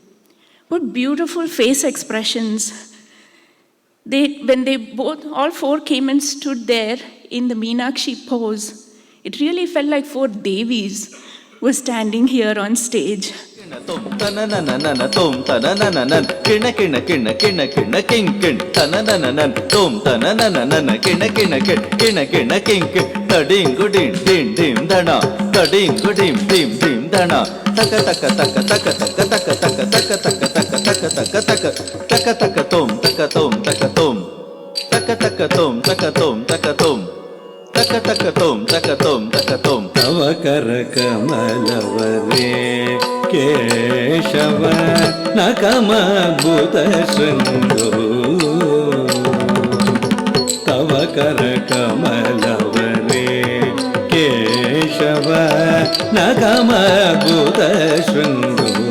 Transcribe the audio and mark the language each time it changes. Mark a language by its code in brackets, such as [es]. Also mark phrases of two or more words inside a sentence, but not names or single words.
[en] What beautiful face expressions. When they all four came and stood there in the Meenakshi pose, it really felt like four Devis were standing here on stage. Tom tananana tom tananana kina kina kina kina kina king kin tananana tom tananana kina kina kina kina king kin tading gudin dim dim dana tading gudim dim dim dana taka taka taka taka taka taka taka taka taka taka taka taka taka taka tom taka tom taka tom taka taka tom taka tom taka tom taka taka tom taka tom taka tom [sa] tavakara kamalavare Keshava Nakama Bhuta Srindu Tavakara Kamalavare Keshava Nakama Bhuta Srindu